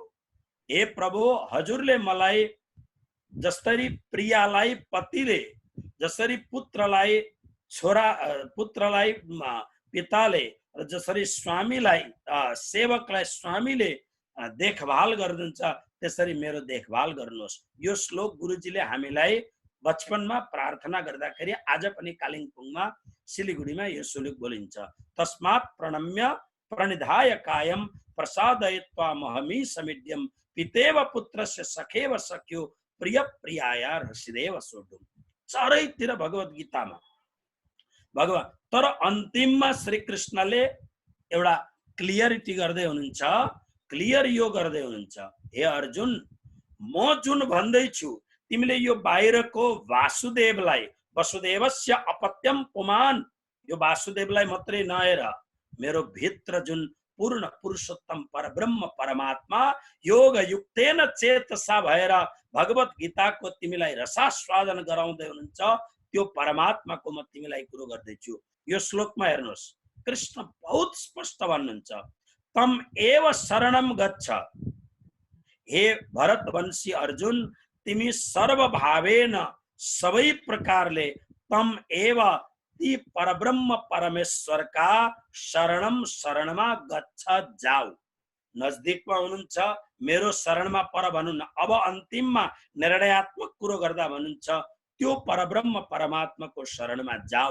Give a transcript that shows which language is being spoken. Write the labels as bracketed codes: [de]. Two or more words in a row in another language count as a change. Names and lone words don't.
[ne] हे प्रभु, हजुरले मलाई जसरी प्रियालाई पतिले, जसरी पुत्रलाई पिताले र जसरी स्वामीलाई सेवकलाई स्वामीले देखभाल गर्नुहुन्छ त्यसरी मेरो देखभाल गर्नुहोस्। यो श्लोक गुरुजीले हामीलाई बचपनमा प्रार्थना गर्दाखेरि आज पनि कालिम्पोङमा सिलिगुडीमा यो श्लोक बोलिन्छ। [sa] तस्मात् प्रणम्य प्रणिधाय कायम प्रसादयत्वा महमी समिड्यम पितेव पुत्रस्य सखेव सख्यो प्रिय प्रियाया हृषिदेव सोढुम। [ne] चारैतिर भगवत गीतामा भगवान, तर अन्तिममा श्री कृष्णले एउटा क्लियरिटी गर्दै हुनुहुन्छ, क्लियर यो गर्दै हुनुहुन्छ, हे अर्जुन, म जुन भन्दैछु तिमीले यो बाहिरको वासुदेवलाई, [sa] वसुदेवस्य अपत्यम पुमान, [ne] यो वासुदेवलाई मात्रै नहेर, मेरो भित्र जुन पूर्ण पुरुषोत्तम परब्रह्म परमात्मा योग [sa] युक्तेन चेतसा [ne] भएर भगवत गीताको तिमीलाई रसास्वादन गराउँदै हुनुहुन्छ, त्यो परमात्माको म तिमीलाई कुरो गर्दैछु। यो श्लोकमा हेर्नुहोस्, कृष्ण बहुत स्पष्ट भन्नुहुन्छ, [sa] तम एव शरणम गच्छ। [ne] हे भरतवंशी अर्जुन, तिमी सर्वभावेन सबै प्रकारले [sa] तम एव [ne] ती परब्रह्म परमेश्वरका शरणमा गच्छ, जाऊ। नजदिकमा हुनुहुन्छ, मेरो शरणमा पर भन्नुहुन्न। अब अन्तिममा निर्णयात्मक कुरो गर्दा भन्नुहुन्छ, त्यो परब्रह्म परमात्माको शरणमा जाऊ।